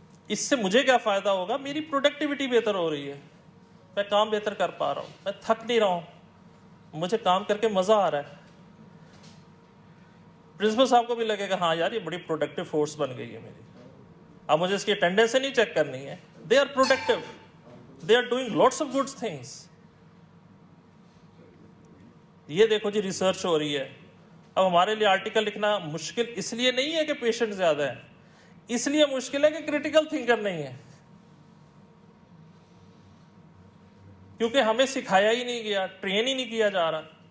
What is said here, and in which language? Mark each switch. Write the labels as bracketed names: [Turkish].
[Urdu] اس سے مجھے کیا فائدہ ہوگا؟ میری پروڈکٹیوٹی بہتر ہو رہی ہے, میں کام بہتر کر پا رہا ہوں, میں تھک نہیں رہا ہوں, مجھے کام کر کے مزہ آ رہا ہے. پرنسپل صاحب کو بھی لگے گا ہاں یار یہ بڑی پروڈکٹیو فورس بن گئی ہے میری, اب مجھے اس کی اٹینڈنس نہیں چیک کرنی ہے. [English] They are productive, they are doing lots of good things. [Urdu] یہ دیکھو جی ریسرچ ہو رہی ہے. اب ہمارے لیے آرٹیکل لکھنا مشکل اس لیے نہیں ہے کہ پیشنٹ زیادہ ہے, اس لیے مشکل ہے کہ کریٹیکل تھنکر نہیں ہے, کیونکہ ہمیں سکھایا ہی نہیں گیا, ٹرین ہی نہیں کیا جا رہا.